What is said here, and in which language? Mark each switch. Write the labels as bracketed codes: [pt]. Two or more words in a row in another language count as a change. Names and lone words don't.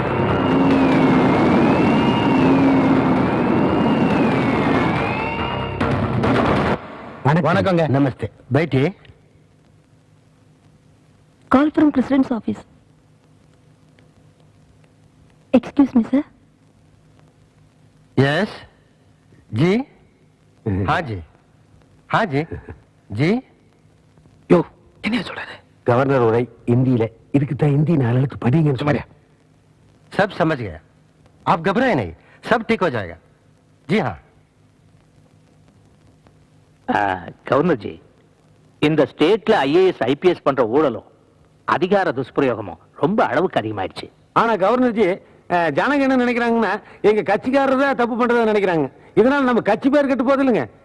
[ta] வணக்கங்க. [hi] नमस्ते. बैठिए. [en] Call from President's office. Excuse me sir. [hi] यस जी. हाँ जी, हाँ जी, जी. [ta] யோ என்ன சொல்றது? கவர்னர் உரை இந்தியில. இதுக்கு தான் இந்தி 4 எழுத்து படிங்க சுமாரியா. [hi] सब समझ गया. आप घबराए नहीं, सब ठीक हो जाएगा. जी हाँ. [ta] கவர்னர்ஜி, இந்த ஸ்டேட்ல ஐஏஎஸ் ஐபிஎஸ் பண்ற ஊழலும் அதிகார துஷ்பிரயோகமும் ரொம்ப அளவுக்கு அதிகமாயிடுச்சு. ஆனா கவர்னர்ஜி, ஜனங்க என்ன நினைக்கிறாங்கன்னா எங்க கட்சிக்காரர் தான் தப்பு பண்றதா நினைக்கிறாங்க. இதனால நம்ம கட்சி பேர் கெட்டு போகுது இல்லைங்க.